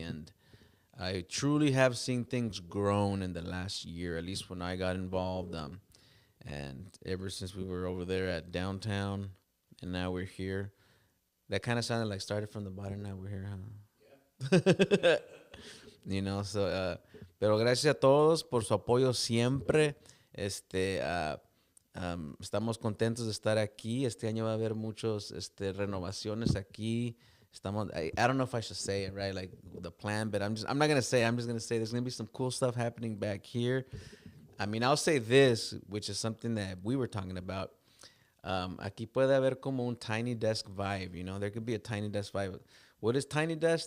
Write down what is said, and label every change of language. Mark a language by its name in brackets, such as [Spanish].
[English] And I truly have seen things grown in the last year, at least when I got involved. And ever since we were over there at downtown, and now we're here. That kind of sounded like started from the bottom. Now we're here, huh? [Spanish] Pero gracias a todos por su apoyo siempre. Estamos contentos de estar aquí. Este año va a haber muchos renovaciones aquí. [English] I don't know if I should say it, right? Like the plan, but I'm not gonna say. I'm just gonna say there's gonna be some cool stuff happening back here. I mean, I'll say this, which is something that we were talking about. [Spanish] Aquí puede haber como un [English] tiny desk vibe, there could be a tiny desk vibe. What is tiny desk?